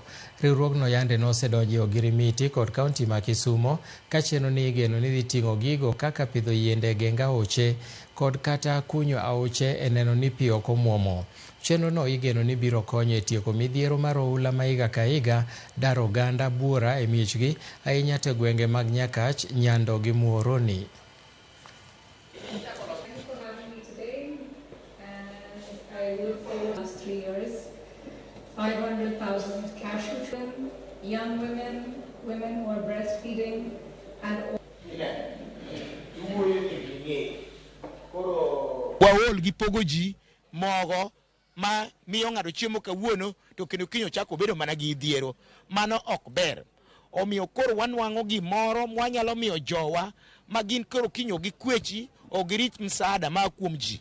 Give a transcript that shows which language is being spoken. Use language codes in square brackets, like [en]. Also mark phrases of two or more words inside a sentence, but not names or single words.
[luo] Riwruogno yande nosedonjo ogirimiti kod kaunti ma Kisumo ka chenro ni igeno ni dhi ting'o gigo kaka pidho yiende genga aoche kod kata kunyo aoche e neno ni pi ok omwomo. Chenro no igeno ni biro konyo e tieko midhiero mar oula ma higa ka higa daro oganda buora e miechgi ahinya te gwenge mag Nyakach, Nyando gi Muhoroni. [en] Young women who are breastfeeding, and [luo] waol gi pogo ji mogo ma miyo ng'ato chiemo kawuono to kendo kinyo chako bedo mana gi dhiero. Mano ok ber. Omiyo koro wanwang'o gimoro mwanyalo miyo jowa ma gin koro kinyo gi kwechi o girit msaada ma kuom ji.